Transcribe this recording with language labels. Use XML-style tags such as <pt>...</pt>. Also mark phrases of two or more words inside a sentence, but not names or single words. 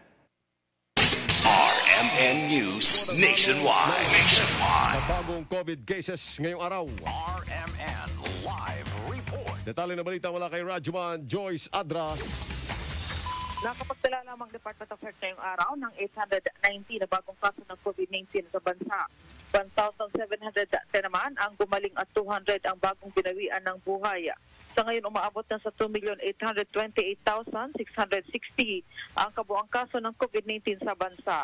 <tl>RMN News Nationwide. Bagong COVID cases ngayong araw. RMN Live Report. Detalye na balita mula kay Radyoman Joyce Adra. Nakapagtala lamang Department of Health ngayong araw ng 890 na bagong kaso ng COVID-19 sa bansa. 1,710 naman ang gumaling at 200 ang bagong binawian ng buhay. Sa ngayon, umaabot na sa 2,828,660 ang kabuang kaso ng COVID-19 sa bansa.</tl>